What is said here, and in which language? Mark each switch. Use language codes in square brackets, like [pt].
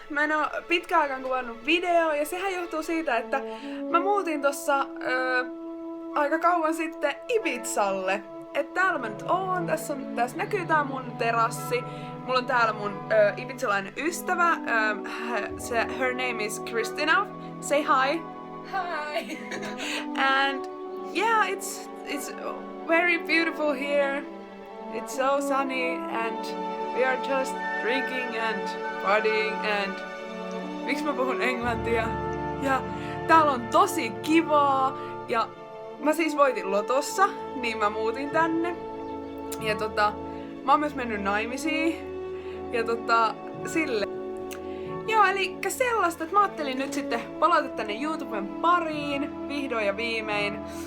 [fi] Mä en oo pitkään aikaan kuvannut video ja sehän johtuu siitä, että mä muutin tossa aika kauan sitten Ibizalle. Et täällä mä nyt oon, tässä näkyy tää mun terassi. Mulla on täällä mun ibizalainen ystävä, [en] her name is Christina. Say hi! Hi! And yeah, it's very beautiful here. It's so sunny and we are just drinking and partying and... [fi] Miksi mä puhun englantia? Ja täällä on tosi kivaa ja mä siis voitin lotossa, niin mä muutin tänne. Ja mä oon myös mennyt naimisiin. Ja sille. Joo, eli sellaista, että mä ajattelin nyt sitten palata tänne YouTuben pariin, vihdoin ja viimein.